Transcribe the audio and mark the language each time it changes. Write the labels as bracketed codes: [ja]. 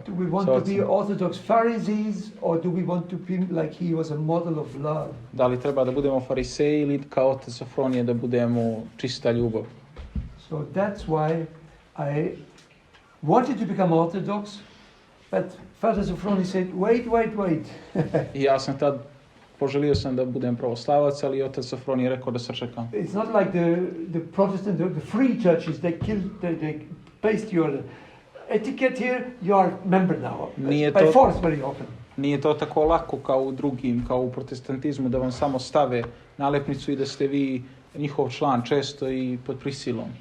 [en] Do we want to be Orthodox Pharisees or do we want to be like he was a model of love? [sr] Da li treba da budemo fariseji ili kao otac Sofronije da budemo čista ljubav? [en] So that's why I wanted to become Orthodox, but Father Sophrony said, wait. [sr] I ja sam tad poželio sam da budem pravoslavac, ali otac Sofronije rekao da sačekam. [en] It's not like the Protestant, the free churches, they paste your etiquette here, you are member now. By force very often. [sr] Nije to tako lako kao u drugim, kao u protestantizmu, da vam samo stave nalepnicu i da ste vi njihov član često i pod prisilom.